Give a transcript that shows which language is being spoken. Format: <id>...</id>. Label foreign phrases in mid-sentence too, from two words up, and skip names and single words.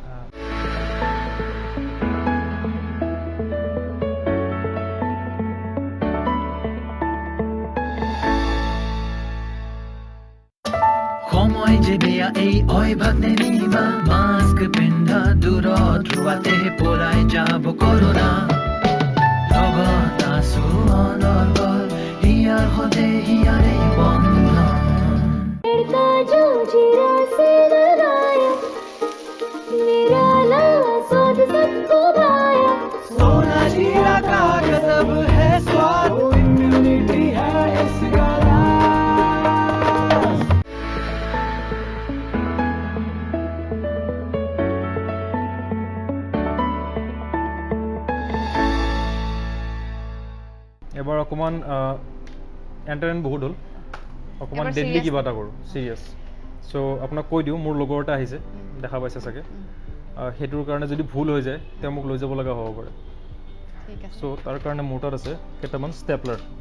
<as>সময় যে বেয়া এই অভ্যাস নেৰিবা মাস্ক পিন্ধা দূৰত ৰোৱাতে পলাই যাব কৰোনা লগত আছো অনৰ্গল হিয়াৰ সদে হিয়াৰে বন্ধন</as> <hi>सोना जीरा का गजब है स्वाद इम्यूनिटी है इसका</hi> <as>এবাৰ অকণমান এণ্টাৰটেইন বহুত হ'ল অকণমান ডেডলি কিবা এটা কৰোঁ</as> <en>serious so'</en> <as>আপোনাক কৈ দিওঁ মোৰ লগৰ এটা আহিছে দেখা পাইছে চাগে সেইটোৰ কাৰণে যদি ভুল হৈ যায় তেওঁ মোক লৈ যাব লগা হ'ব পাৰে চ' তাৰ কাৰণে মোৰ তাত আছে কেইটামান ষ্টেপলাৰ</as>